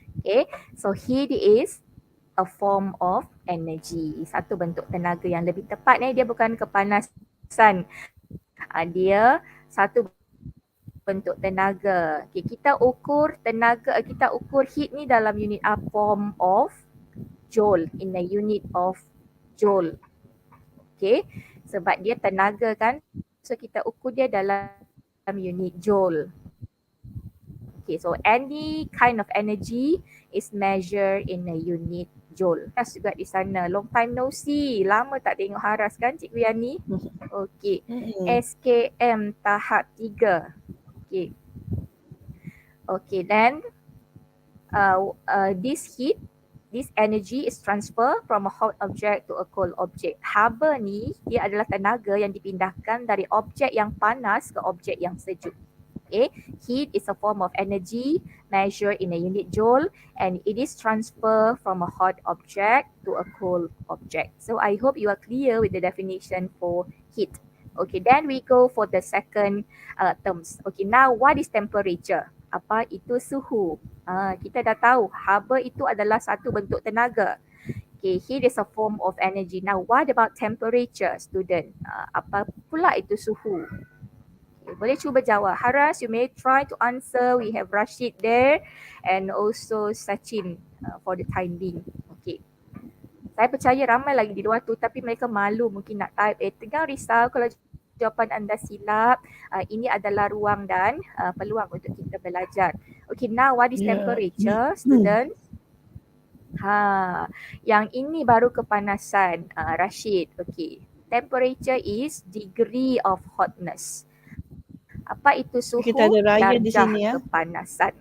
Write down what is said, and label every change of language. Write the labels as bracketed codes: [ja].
[en] Okay, so heat is a form of energy. [ms] Satu bentuk tenaga yang lebih tepat dia bukan kepanasan. Dia satu bentuk tenaga. Okay, kita ukur tenaga, kita ukur heat ni dalam unit [en] form of joule, in a unit of joule. [ms] Okay, sebab dia tenaga kan, so kita ukur dia dalam unit joule. [en] Okay, so any kind of energy is measured in a unit joule. [ms] Haras juga di sana. [en] Long time no see. [ms] Lama tak tengok Haras kan Cikgu Yani? Okay. SKM tahap 3. Okay. [en] Okay, then this heat, this energy is transfer from a hot object to a cold object. [ms] Haba ni, dia adalah tenaga yang dipindahkan dari objek yang panas ke objek yang sejuk. [en] Okay, heat is a form of energy measured in a unit joule and it is transfer from a hot object to a cold object. So I hope you are clear with the definition for heat. Okay, then we go for the second terms. Okay, now what is temperature? [ms] Apa itu suhu? Kita dah tahu haba itu adalah satu bentuk tenaga. [en] Okay, heat is a form of energy. Now what about temperature, student? [ms] Apa pula itu suhu? Boleh cuba jawab. [en] Haras, you may try to answer. We have Rashid there and also Sachin for the time being. [ms] Okay. Saya percaya ramai lagi di luar tu tapi mereka malu mungkin nak type. Jangan risau kalau jawapan anda silap. Ini adalah ruang dan peluang untuk kita belajar. [en] Okay, now what is temperature, students? [ms] Yang ini baru kepanasan, Rashid. Okay. [en] Temperature is degree of hotness. [ms] Apa itu suhu? Kita ada Ryan di darjah sini ya. kepanasan.